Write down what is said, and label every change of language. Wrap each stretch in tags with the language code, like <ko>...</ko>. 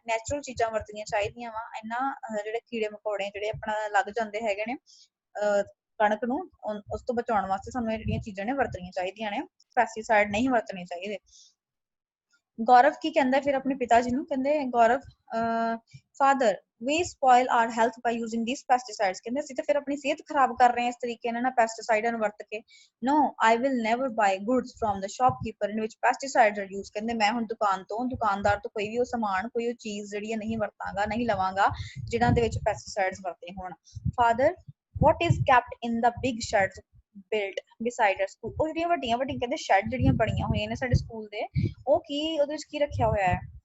<pa>Natural ਚੀਜ਼ਾਂ ਵਰਤਣੀਆਂ ਚਾਹੀਦੀਆਂ ਵਾ। ਇਹਨਾਂ ਜਿਹੜੇ ਕੀੜੇ ਮਕੌੜੇ ਜਿਹੜੇ ਆਪਣਾ ਲੱਗ ਜਾਂਦੇ ਹੈਗੇ ਨੇ ਕਣਕ ਨੂੰ, ਉਸ ਤੋਂ ਬਚਾਉਣ ਵਾਸਤੇ ਸਾਨੂੰ ਇਹ ਜਿਹੜੀਆਂ ਚੀਜ਼ਾਂ ਨੇ ਵਰਤਣੀਆਂ ਚਾਹੀਦੀਆਂ ਨੇ, ਪੈਸਟੀਸਾਈਡ ਨਹੀਂ ਵਰਤਣੇ ਚਾਹੀਦੇ। ਗੌਰਵ ਕੀ ਕਹਿੰਦਾ ਫਿਰ ਆਪਣੇ ਪਿਤਾ ਜੀ ਨੂੰ, ਕਹਿੰਦੇ ਗੌਰਵ, father</pa> <en>we spoil our health by using these pesticides।</en> <pa>ਕਹਿੰਦੇ ਅਸੀਂ ਤਾਂ ਫਿਰ ਆਪਣੀ ਸਿਹਤ ਖਰਾਬ ਕਰ ਰਹੇ ਹਾਂ ਇਸ ਤਰੀਕੇ ਨਾਲ ਪੈਸਟੀਸਾਈਡਾਂ ਨੂੰ ਵਰਤ ਕੇ।</pa> <en>no I will never buy goods from the shopkeeper in which pesticides are used।</en> <pa>ਕਹਿੰਦੇ ਮੈਂ ਹੁਣ ਦੁਕਾਨਦਾਰ ਤੋਂ ਕੋਈ ਵੀ ਉਹ ਸਮਾਨ, ਕੋਈ ਉਹ ਚੀਜ਼ ਜਿਹੜੀ ਨਹੀਂ ਵਰਤਾਂਗਾ, ਨਹੀਂ ਲਵਾਂਗਾ ਜਿਨ੍ਹਾਂ ਦੇ ਵਿੱਚ ਪੈਸਟੀਸਾਈਡਸ ਵਰਤੇ ਹੋਣ। Father</pa> <en>what is kept in the big sheds built beside our school।</en> <pa>ਉਹ ਜਿਹੜੀਆਂ ਵੱਡੀਆਂ ਕਹਿੰਦੇ ਸ਼ੈਡ ਜਿਹੜੀਆਂ ਬਣੀਆਂ ਹੋਈਆਂ ਨੇ ਸਾਡੇ ਸਕੂਲ ਦੇ, ਉਹ ਕੀ ਉਹਦੇ ਵਿੱਚ ਕੀ ਰੱਖਿਆ ਹੋਇਆ ਹੈ।</pa>